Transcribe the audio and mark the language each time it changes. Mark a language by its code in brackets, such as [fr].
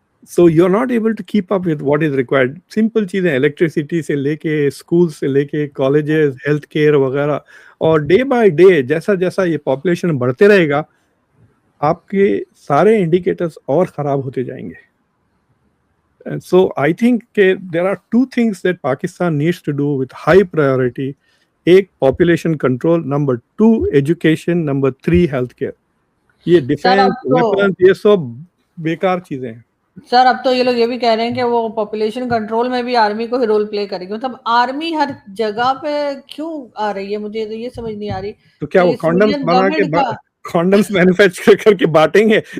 [en] So you are not able to keep up with what is required. [hi] Simple चीजें, electricity से लेके, school से लेके, कॉलेजेस, हेल्थ केयर वगैरह। और डे बाय डे जैसा जैसा ये पॉपुलेशन बढ़ते रहेगा, आपके सारे इंडिकेटर्स और खराब होते जाएंगे। [en] And so I think there are two things that Pakistan needs to do with high priority. एक, population control, number 2, education, number 3, healthcare. [hi] ये डिफेंस, वेपन्स, ये सब बेकार चीजें हैं। सर अब तो ये लोग ये भी कह रहे हैं कि वो पॉपुलेशन कंट्रोल में भी आर्मी को ही रोल प्ले करेगी। मतलब आर्मी हर जगह पे क्यों आ रही है, मुझे तो ये समझ नहीं आ रही। तो क्या वो कॉन्डम्स बना के कॉन्डम्स मैन्युफैक्चर करके बांटेंगे?